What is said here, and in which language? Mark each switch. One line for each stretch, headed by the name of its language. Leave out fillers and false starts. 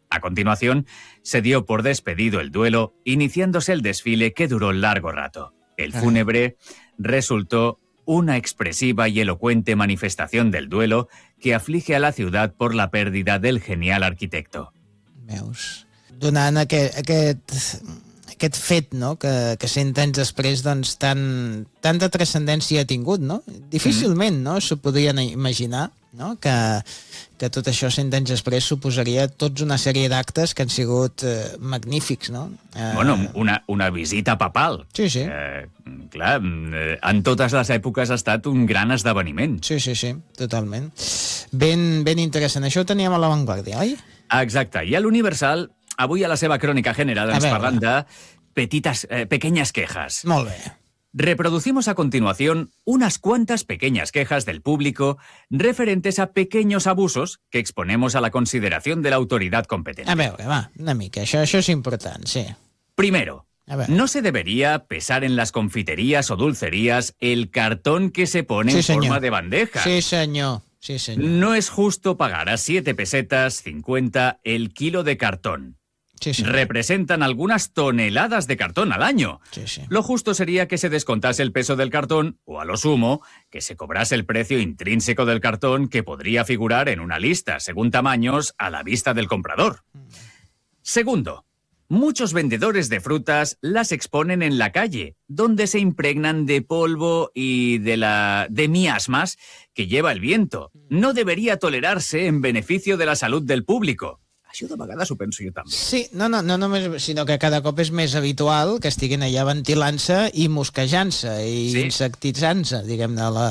Spanish: A continuación, se dio por despedido el duelo, iniciándose el desfile que duró largo rato. El fúnebre resultó una expresiva y elocuente manifestación del duelo que aflige a la ciudad por la pérdida del genial arquitecto. Meus.
Catalan: Donant aquest fet, no?, que 100 anys després, doncs, tanta transcendència ha tingut, no? Difícilment, no?, s'ho podien imaginar, no?, que tot això 100 anys després suposaria tots una sèrie d'actes que han sigut magnífics, no? Bueno, una visita papal. Sí, sí. Clar, en totes les èpoques ha estat un gran esdeveniment. Sí, sí, sí, totalment. Ben interessant. Això ho teníem a La Vanguardia, oi? Exacte. I a l'Universal, avui a la seva crònica general ens parlen de
Spanish: pequeñas quejas.
Catalan: Molt bé.
Spanish: Reproducimos a continuación unas cuantas pequeñas quejas del público referentes a pequeños abusos que exponemos a la consideración de la autoridad competente. A ver,
Catalan: va, una mica, això és important, sí.
Spanish: Primero, no se debería pesar en las confiterías o dulcerías el cartón que se pone sí, en forma de bandeja. Sí, señor. Sí, señor. No es justo pagar a 7 pesetas 50 el kilo de cartón. Sí, sí. Representan algunas toneladas de cartón al año. Sí, sí. Lo justo sería que se descontase el peso del cartón, o a lo sumo, que se cobrase el precio intrínseco del cartón que podría figurar en una lista, según tamaños, a la vista del comprador. Segundo, muchos vendedores de frutas las exponen en la calle, donde se impregnan de polvo y de miasmas que lleva el viento. No debería tolerarse en beneficio de la salud del público.
Catalan: Això de vegades ho penso jo també. Sí, no només, sinó que cada cop és més habitual que estiguin allà ventilant-se i mosquejant-se i sí, insecticant-se, diguem-ne, la